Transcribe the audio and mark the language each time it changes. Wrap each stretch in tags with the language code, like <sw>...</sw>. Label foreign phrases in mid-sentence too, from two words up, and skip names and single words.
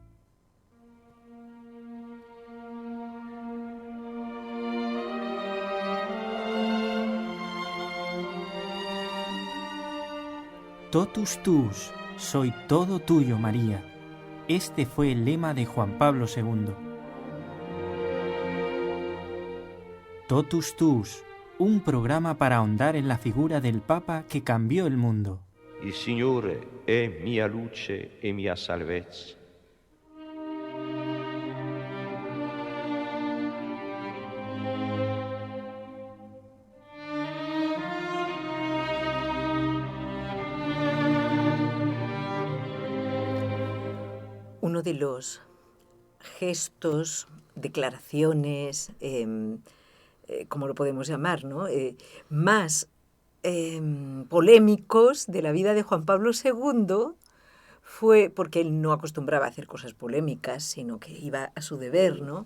<la>Totus tuus,</la> <es>soy todo tuyo, María. Este fue el lema de Juan Pablo II.</es> <la>Totus tuus,</la> <es>un programa para ahondar en la figura del Papa que cambió el mundo.</es> <it>Il Signore è mia luce e mia salvezza.</it> <es>Uno de los gestos, declaraciones, como lo podemos llamar, ¿no? Más polémicos de la vida de Juan Pablo II fue, porque él no acostumbraba a hacer cosas polémicas, sino que iba a su deber, ¿no?</es>